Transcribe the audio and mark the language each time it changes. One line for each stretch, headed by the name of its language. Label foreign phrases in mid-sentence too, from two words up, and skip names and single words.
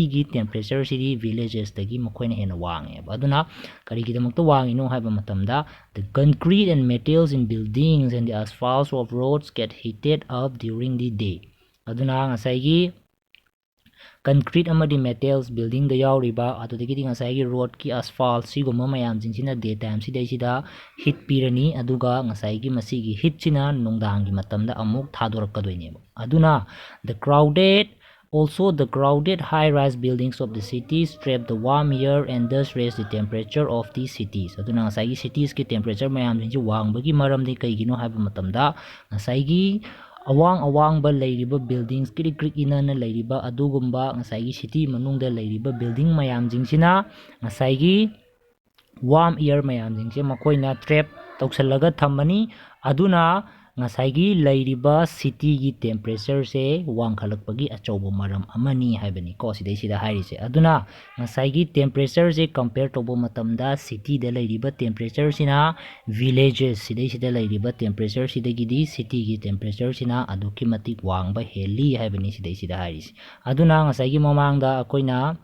Manipuri: gi temperature si villages dagi makoina hena wange aduna karigidamakta wangino haiba matamda
English: the concrete and metals in buildings and the asphalt of roads get heated up during the day
Manipuri: aduna ngasaygi concrete amadi
English: metals building
Manipuri: da yauriba adudagi ngasaygi road ki asphalt siguma mayam jingsina daytime sidaisida heat pirani aduga ngasaygi masigi heat sina nungdangi matamda amuk thadorakkadoineba aduna the
English: crowded high-rise buildings of the cities trap the warm air and thus raise the temperature of these cities
Manipuri: aduna ngasaygi cities ki temperature mayam jingji wangbagi maramdi kaigino haiba matamda ngasaygi awang-awangba leiriba buildings krik inana leiriba adugumba ngasaygi city manungda leiriba building mayam jingsina ngasaygi
English: warm air
Manipuri: mayam jingse makoina trap tawsalaga thammani aduna ngasaygi leiriba city gi temperature se wangkhalakpagi achauba maram amani haibani ko sidaisida hairise aduna ngasaygi temperature se compare tobo matamda city da leiriba temperature sina villages sidaisida leiriba temperature sidagidi city gi temperature sina aduki matik wangba heli haibani sidaisida hairise aduna ngasaygi mamangda akoina